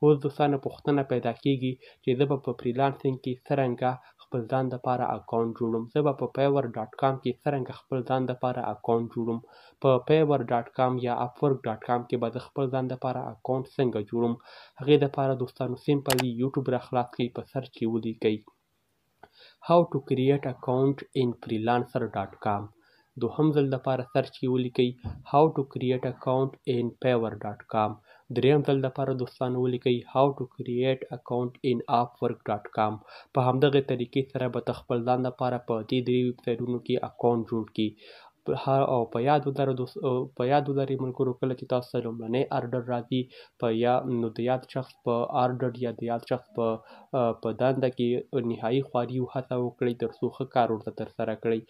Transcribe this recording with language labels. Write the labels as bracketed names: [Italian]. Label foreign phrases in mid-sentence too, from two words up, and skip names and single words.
[Pashto] اوس دوستانو پوښتنه پیدا کېږي چې زه به په فریلانسینګ کې څرنګه خپل ځان دپاره اکاونټ جوړوم. زه به په fiverr.com کې څرنګه خپل ځان دپاره اکاونټ جوړوم. په fiverr.com یا upwork.com کې به زه خپل ځان دپاره اکاونټ څنګه جوړوم. هغې دپاره دوستانو سیمپلی یوټیوب راخلاص کړئ، په سرچ کې ولیکئ [English] How to create account in freelancer.com. [Pashto] دوهم ځل دپاره سرچ کې ولیکئ [English] How to create account in fiverr.com. [Pashto] دریم ځل دپاره دوستانو ولیکئ [English] How to create account in upwork.com. [Pashto] په همدغه طریقې سره به ته خپل ځان دپاره په دې 3 ویب سایټونو کې اکاونټ جوړ کړي. او په یاد ولرئ ملګرو، کله چې تاسو ته لومړنی ارډر راځي نو د یاد شخص په ارډر یا د یاد شخص په دنده کې نهایي خواري او هڅه وکړئ تر څو ښه کار ورته ترسره کړئ.